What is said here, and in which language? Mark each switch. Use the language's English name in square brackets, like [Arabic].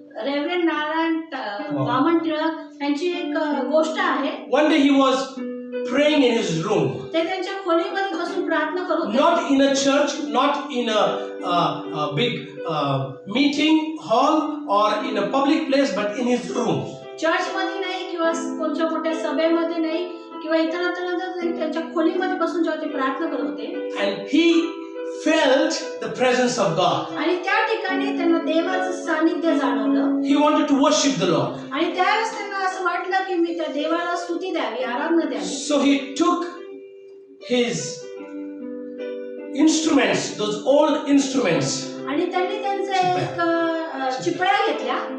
[Marathi] Reverend Narayan Vaman Tilak यांची एक गोष्ट आहे. [English] One day he was praying in his room. [Marathi] ते त्यांच्या खोलीमध्ये बसून प्रार्थना करत होते. [English] Not in a church, not in a big meeting hall or in a public place, but in his room. [Marathi] चर्चमध्ये नाही किंवा कोणत्या मोठ्या सभेमध्ये नाही किंवा इतरत्र त्यांच्या खोलीमध्ये बसून जेव्हा ते प्रार्थना करत होते. [English] And he felt the presence of God. [Marathi] आणि त्या ठिकाणी त्यांना देवाचं सानिध्य जाणवलं. [English] He wanted to worship the Lord. [Marathi] आणि त्यावेळेस त्यांना असं वाटलं की मी त्या देवाला स्तुती द्यावी, आराधना द्यावी. [English] So he took his instruments, those old instruments, [Marathi] आणि त्यांनी त्यांचा एक चिपळ्या घेतल्या